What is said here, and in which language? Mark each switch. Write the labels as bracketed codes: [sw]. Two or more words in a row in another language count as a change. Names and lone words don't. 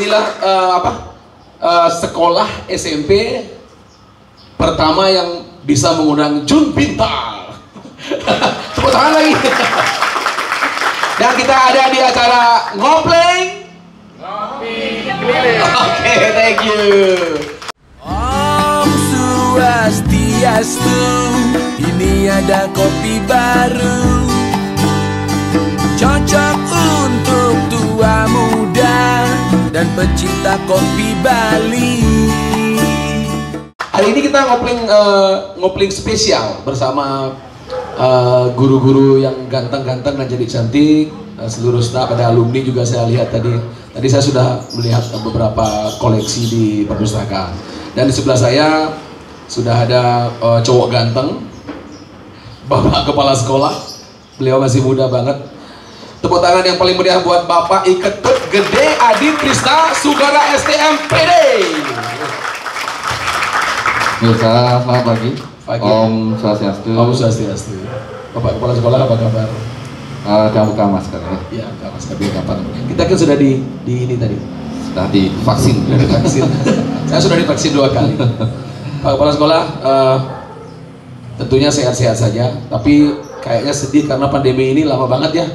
[id] Inilah sekolah SMP pertama yang bisa mengundang Jun Pintar. Tepuk tangan lagi. Dan kita ada di acara Ngopleng Ngopi Keliling. Oke, [en] thank you. [ban] Om Swastiastu, [id] ini ada kopi baru, cocok untuk tua muda dan pecinta kopi Bali. Hari ini kita ngopling spesial bersama guru-guru yang ganteng-ganteng dan jadi cantik, seluruh staf, ada alumni juga saya lihat tadi. Tadi saya sudah melihat beberapa koleksi di perpustakaan. Dan di sebelah saya sudah ada cowok ganteng, Bapak Kepala Sekolah. Beliau masih muda banget. Tepuk tangan yang paling meriah buat Bapak Iketut Gede Adi Krista Sugara STMPD. Mirsa, selamat pagi. [ban] Om Swastiastu. Om Swastiastu. [id] Bapak Kepala Sekolah, apa kabar? Jangan buka masker ya. Iya, buka masker biar kapan. Kita kan sudah di ini tadi. Sudah divaksin. Saya sudah divaksin 2 kali. Pak Kepala Sekolah, tentunya sehat-sehat saja. Tapi kayaknya sedih karena pandemi ini lama banget ya.